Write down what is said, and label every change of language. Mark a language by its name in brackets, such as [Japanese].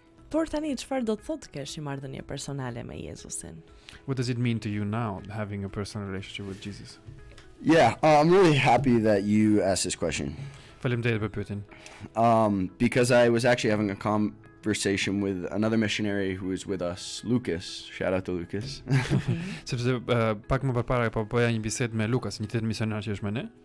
[Albanian] Por tani çfarë do të thotë kesh një marrëdhënie personale me Jezusin? [English] What does it mean to you now having a personal relationship with Jesus? Yeah, I'm really happy that you asked this question. [Albanian] Faleminderit për pyetjen. [English] Because I was actually having conversation with another missionary who was with us, Lucas. Shout out to Lucas. [Albanian] Sepse pak më përpara po bëja një bisedë me Lukas, një tjetër misionar që është me ne.